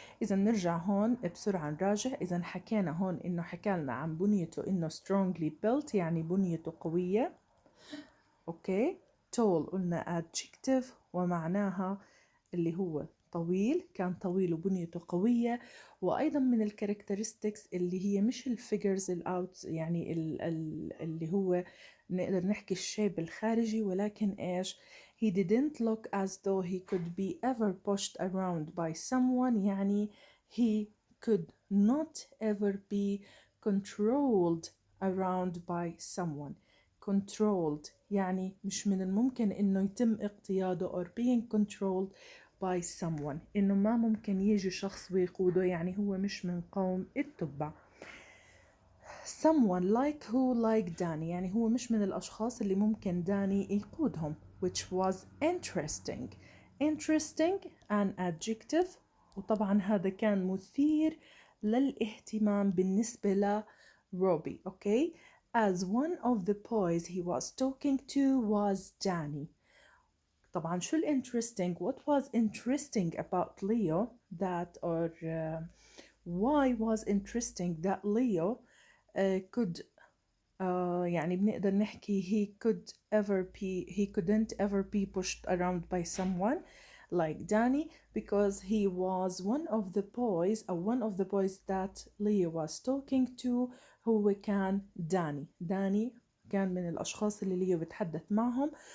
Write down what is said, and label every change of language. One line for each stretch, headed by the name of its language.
Arabic: إذا نرجع هون بسرعة نراجع. إذا حكينا هون إنه حكالنا عن بنيته إنه
English: strongly built
Arabic: يعني بنيته قوية. أوكي، tall قلنا adjective ومعناها اللي هو طويل، كان طويل وبنيته قوية. وأيضا من الكاركترستكس اللي هي مش الفيجرز الأوت، يعني اللي هو نقدر نحكي الشيب الخارجي، ولكن إيش؟
English: he didn't look as though he could be ever pushed around by someone، يعني he could not ever be controlled around by someone.
Arabic: controlled يعني مش من الممكن إنه يتم اقتياده
English: or being controlled by someone،
Arabic: إنه ما ممكن يجي شخص ويقوده، يعني هو مش من قوم التبع.
English: someone like who like Danny،
Arabic: يعني هو مش من الأشخاص اللي ممكن داني يقودهم.
English: which was interesting.
Arabic: interesting an adjective، وطبعا هذا كان مثير للاهتمام بالنسبة لروبي.
English: okay. as one of the boys he was talking to was Danny.
Arabic: طبعا شو
English: interesting, what was interesting about Leo that or why was interesting that Leo could
Arabic: يعني بنقدر نحكي
English: he couldn't ever be pushed around by someone like Danny, because he was one of the boys or one of the boys that Leo was talking to
Arabic: هو كان داني كان من الأشخاص اللي ليو بتحدث معهم.